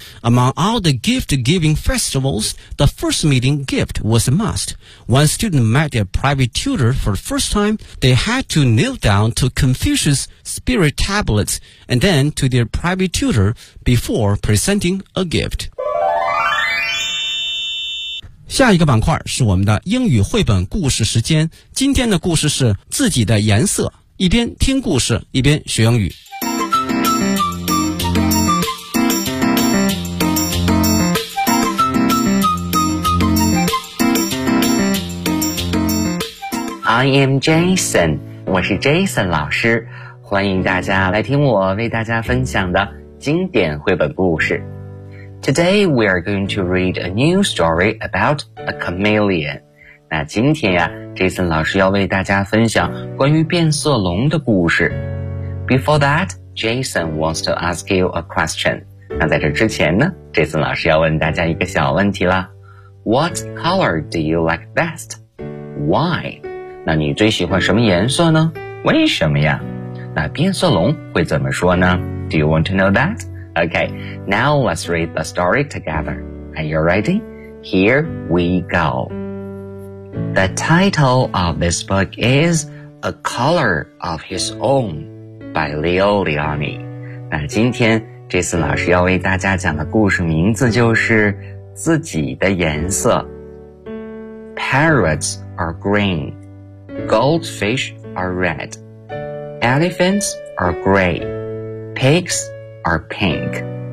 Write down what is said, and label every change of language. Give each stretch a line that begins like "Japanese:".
English: Among all the gift-giving festivals, the first meeting gift was a must. When students met their private tutor for the first time, they had to kneel down to Confucius' spirit tablets and then to their private tutor before presenting a gift.
Chinese: 下一个板块是我们的英语绘本故事时间。今天的故事是自己的颜色，一边听故事，一边学英语。
English: I am Jason，
Chinese: 我是 Jason 老师，欢迎大家来听我为大家分享的经典绘本故事。
English: Today we are going to read a new story about a chameleon。
Chinese: 那今天呀， Jason 老师要为大家分享关于变色龙的故事。
English: Before that, Jason wants to ask you a question。
Chinese: 那在这之前呢， Jason 老师要问大家一个小问题啦。
English: What color do you like best? Why?
Chinese: 那你最喜欢什么颜色呢？为什么呀？那变色龙会怎么说呢？
English: Do you want to know that? Okay, now let's read the story together. Are you ready? Here we go. The title of this book is A Color of His Own by Leo Liani.
Chinese: 那今天这次老师要为大家讲的故事名字就是自己的颜色。
English: Parrots are green. Goldfish are red. Elephants are gray. Pigs are pink.